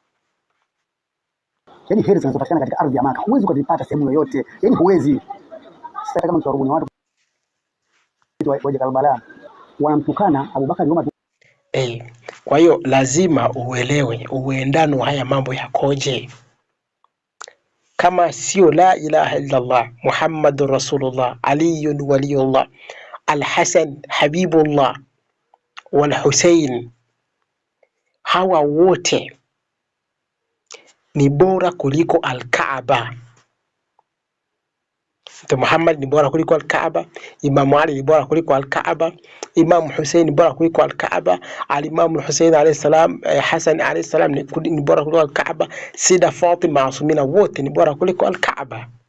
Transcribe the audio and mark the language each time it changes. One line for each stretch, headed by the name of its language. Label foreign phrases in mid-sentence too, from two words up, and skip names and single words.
Swahili: yani heri zinazopatikana katika ardhi ya Maka huwezi kuzipata sehemu yoyote, yani huwezi. Sasa kama mtu watu waje Karbala wanamtukana Abubakar Umar. Kwa hiyo lazima uelewe uendano haya mambo yakoje. Kama sio
Arabic: لا إله إلا الله محمد رسول الله علي ولي الله الحسن حبيب الله والحسين,
Swahili: hawa wote ni bora kuliko Al-Kaaba. Mtume Muhammad ni bora kuliko Al-Kaaba, Imam Ali ni bora kuliko Al-Kaaba, Imam Hussein ni bora kuliko Al-Kaaba, Al-Imam Hussein
Arabic: عليه السلام,
Swahili: Hassan
Arabic: عليه السلام
Swahili: ni bora kuliko Al-Kaaba, Sida Fatima Asumina wote ni bora kuliko Al-Kaaba.